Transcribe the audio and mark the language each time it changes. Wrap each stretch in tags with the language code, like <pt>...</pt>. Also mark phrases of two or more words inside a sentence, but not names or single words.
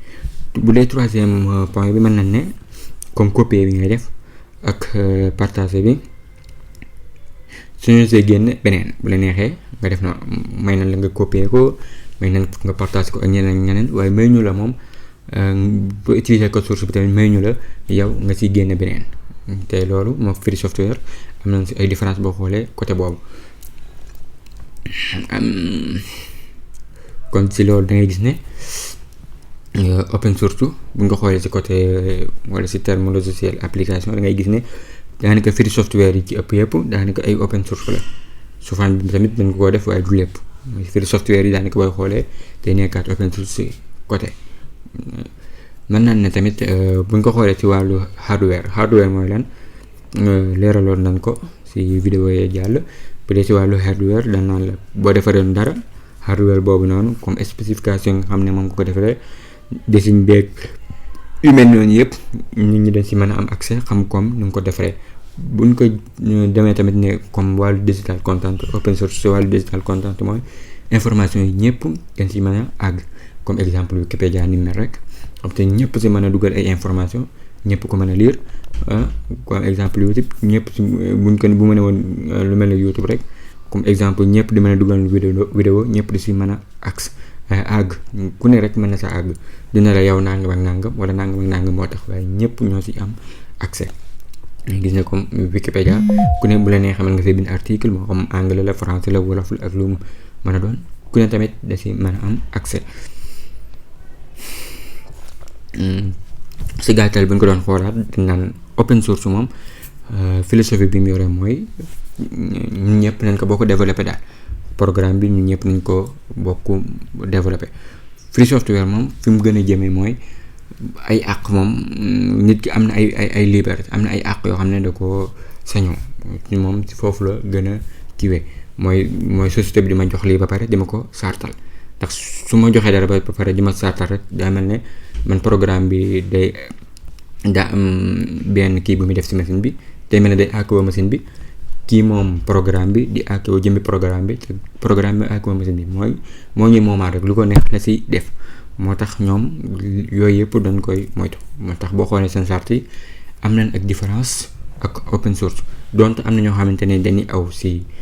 <wo>bu dee</wo> <fr>troisième point</fr> <wo>bi mën nañ ne</wo> <fr>comme copier</fr> <wo>bi ngay def ak partager bi suñu see génn beneen bu la neexee nga def na may nañ la nga copier ko may nañ nga partager ko ak ñeneen waaye may ñu la moom boo utiliser</wo> <fr>code source</fr> <wo>bi tamit may ñu la yow nga ciy génne beneen te loolu moo</wo> <en>free software</en> <wo>am nañ si ay différence boo xoolee côté boobu kon si loolu da ngay gis ne</wo> <en>open source</en> <wo>bu nga xoolee ci côté wala ci</wo> <fr>terme logiciel application</fr> <wo>da ngay gis ne daanaka</wo> <en>free software</en> <wo>yi ci ëpp yëpp daanaka ay</wo> <en>open source</en> <wo>la souvent bi tamit dañ ko def waaye du lépp</wo> <en>free software</en> <wo>yi daanaka booy xoolee day nekkaat</wo> <en>open source</en> <wo>ci côté mën naan ne tamit buñ ko xoolee ci wàllu hardware mooy lan leeraloon nañ ko ci vidéo yee jàll bu dee ci wàllu hardware dañ naan la boo defaree dara hardware boobu noonu</wo> <fr>comme spécification</fr> <wo>nga xam ne moom nga ko defaree design beeg yu mel noonu yëpp nit ñi dañ ci mën a am accès xam comme nu nga ko defaree buñ ko demee tamit ne comme wàllu</wo> <en>digital content open source</en> <wo>ci wàllu</wo> <en>digital content</en> <wo>mooy information yi ñëpp dañ ci mën a àgg</wo> <fr>comme exemple</fr> <wo>Wikipédia ni mel rek xam te ñëpp ci mën a dugal ay information ñëpp ko mën a lire</wo> <fr>comme exemple</fr> <wo>YouTube ñëpp ci buñ ko bu mën a woon lu mel ne YouTube rek</wo> <fr>comme exemple</fr> <wo>ñëpp di mën a dugal vidéo ñëpp di ci mën a accès àgg ku ne rek mën na sa àgg dina la yow nangam ak nangam wala nangam ak nangam moo tax waaye ñëpp ñoo ci am accès gis ne comme Wikipédia ku ne bu la neexee mën nga see bind article moo xam anglais la français la wolof la ak lu mu mën a doon ku ne tamit da ci mën a am accès ci gàttal bu ñu ko doon xoolaat dañ naan</wo> <en>open source</en> <wo>moom philosophie bi mu yore mooy ñun ñëpp nañ ko bokk développé daal programme bi ñun ñëpp nañ ko bokk développé</wo> <en>free software</en> <wo>moom fi mu gën a jëmee mooy ay àq moom nit ki am na ay liberté am na ay àq yoo xam ne da ko sañoo moom ci foofu la gën a kiiwee mooy société bi di ma jox lii ba pare di ma ko sartal ndax su ma joxee dara ba pare di ma sartal rek daa mel ne man programme bi daa am benn kii bu muy def ci machine bi day mel ne day àq machine bi kii moom programme bi di àq jëmmi programme bi te programme bi àq machine bi moo ñuy moomaat rek lu ko neex la ci def moo tax ñoom yooyu yëpp dañ koy moytu moo tax boo xoolee seen charte yi am nañ ak différence ak</wo> <en>open source</en> <wo>donte am na ñoo xamante ne dañuy aw ci</wo>